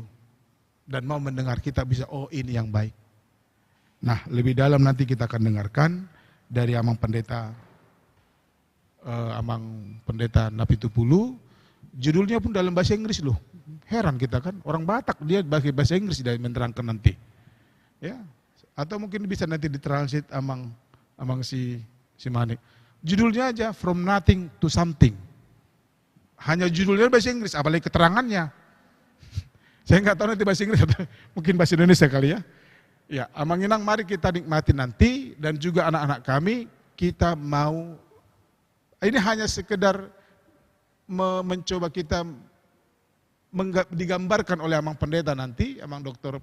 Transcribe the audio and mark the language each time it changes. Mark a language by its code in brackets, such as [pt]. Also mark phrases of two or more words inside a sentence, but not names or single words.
[id] Dan mau mendengar kita bisa, oh ini yang baik. Nah lebih dalam nanti kita akan dengarkan dari Amang Pendeta Napitupulu. Judulnya pun dalam bahasa Inggris loh. Heran kita kan, orang Batak dia pakai bahasa Inggris dari menerangkan nanti. Ya, atau mungkin bisa nanti ditranslate Amang si Manik. Judulnya aja From Nothing to Something. Hanya judulnya bahasa Inggris, apalagi keterangannya. Saya nggak tahu nanti bahasa Inggris atau mungkin bahasa Indonesia kali ya. Ya, Amang Inang mari kita nikmati nanti dan juga anak-anak kami kita mau ini hanya sekedar mencoba kita digambarkan oleh Amang Pendeta nanti, Amang Dr.